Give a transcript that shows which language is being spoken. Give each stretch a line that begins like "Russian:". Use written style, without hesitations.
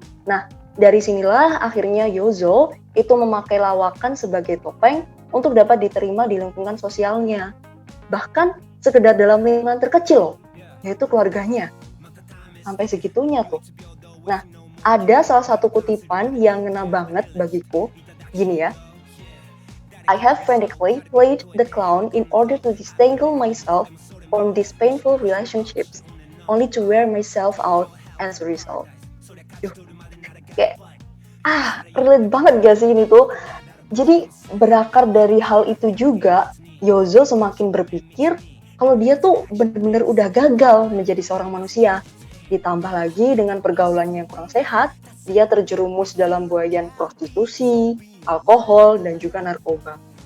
Indonesian: Nah, dari sinilah akhirnya Yozo itu memakai lawakan sebagai topeng untuk dapat diterima di lingkungan sosialnya. Bahkan sekedar dalam lingkungan terkecil loh, yaitu keluarganya. Sampai segitunya tuh. Nah, ada salah satu kutipan yang ngena banget bagiku, gini ya.
English: I have frantically played the clown in order to disentangle myself from these painful relationships, only to wear myself out as a result.
Indonesian: Duh, kayak, relate banget gak sih ini tuh? Jadi berakar dari hal itu juga, Yozo semakin berpikir kalau dia tuh benar-benar udah gagal menjadi seorang manusia. Ditambah lagi dengan pergaulannya yang kurang sehat, dia terjerumus dalam buayan prostitusi, alkohol, dan juga narkoba.